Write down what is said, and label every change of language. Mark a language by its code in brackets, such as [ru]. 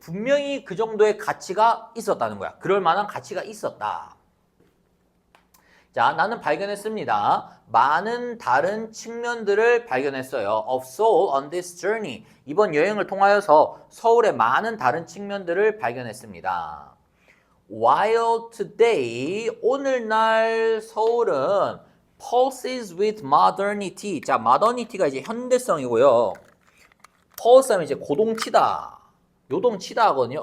[ko] 분명히 그 정도의 가치가 있었다는 거야. 그럴 만한 가치가 있었다. 자, 나는 발견했습니다. 많은 다른 측면들을 발견했어요. [en] Of Seoul on this journey. [ko] 이번 여행을 통하여서 서울의 많은 다른 측면들을 발견했습니다. [en] While today, [ko] 오늘날 서울은 [en] pulses with modernity. [ko] 자, modernity가 이제 현대성이고요. pulse 하면 이제 고동치다, 요동치다 하거든요.